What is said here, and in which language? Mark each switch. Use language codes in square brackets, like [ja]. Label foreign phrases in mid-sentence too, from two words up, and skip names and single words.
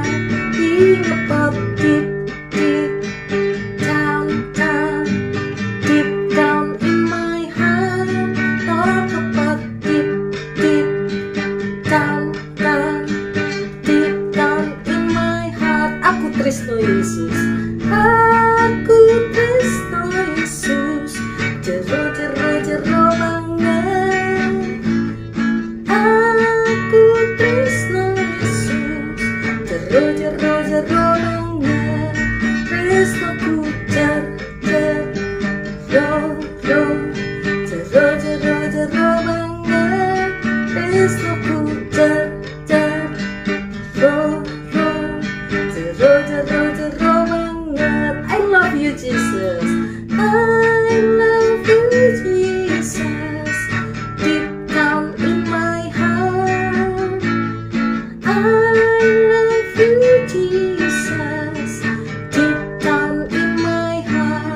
[en] Think about deep, deep down, down, deep down in my heart. Talk about deep, deep down, down, deep down in my heart. [jv] Aku tresno Yesus. Aku tresno Yesus, jero jero jero banget. Aku tresno Yesus, jero jero jero banget. Tresnoku jero jero jero jero jero banget. Tresnoku jero jero jero jero banget. [en] I love you Jesus. I love you Jesus. Deep down in my heart. I love you Jesus. Deep down in my heart.